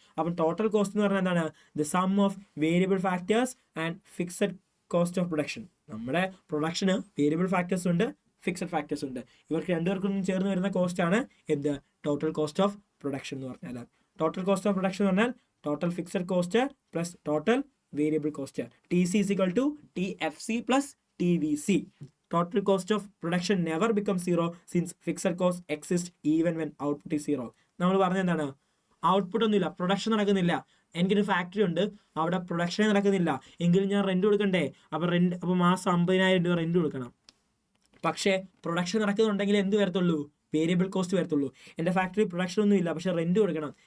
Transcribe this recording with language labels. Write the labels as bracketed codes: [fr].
[ml] അപ്പം total cost എന്ന് പറഞ്ഞാൽ എന്താണ്? [en] The sum of variable factors and fixed cost of production. [ml] നമ്മുടെ പ്രൊഡക്ഷന് വേരിയബിൾ ഫാക്ടേഴ്സ് ഉണ്ട്, ഫിക്സഡ് ഫാക്ടേഴ്സ് ഉണ്ട്. ഇവർക്ക് രണ്ടുപേർക്കും ചേർന്ന് വരുന്ന കോസ്റ്റ് ആണ് എന്ത്? ടോട്ടൽ കോസ്റ്റ് ഓഫ് പ്രൊഡക്ഷൻ എന്ന് പറഞ്ഞാൽ. ടോട്ടൽ കോസ്റ്റ് ഓഫ് പ്രൊഡക്ഷൻ എന്ന് പറഞ്ഞാൽ total fixed cost plus total variable cost. [en] TC is equal to TFC plus TVC. Total cost of production never becomes zero since fixed cost exists even when output is zero. [ml] നമ്മൾ പറഞ്ഞ എന്താണ്? Output ഒന്നുമില്ല, production നടക്കുന്നില്ല. എനിക്കൊരു factory ഉണ്ട്, അവിടെ പ്രൊഡക്ഷനേ നടക്കുന്നില്ല, എങ്കിലും ഞാൻ റെന്റ് കൊടുക്കണ്ടേ? അപ്പോൾ മാസം 50,000 രൂപ റെന്റ് കൊടുക്കണം. പക്ഷേ പ്രൊഡക്ഷൻ നടക്കുന്നുണ്ടെങ്കിൽ എന്ത് വരത്തുള്ളൂ? വേരിയബിൾ കോസ്റ്റ് വരത്തുള്ളൂ. എൻ്റെ ഫാക്ടറി പ്രൊഡക്ഷൻ ഒന്നും ഇല്ല, പക്ഷേ റെന്റ് കൊടുക്കണം.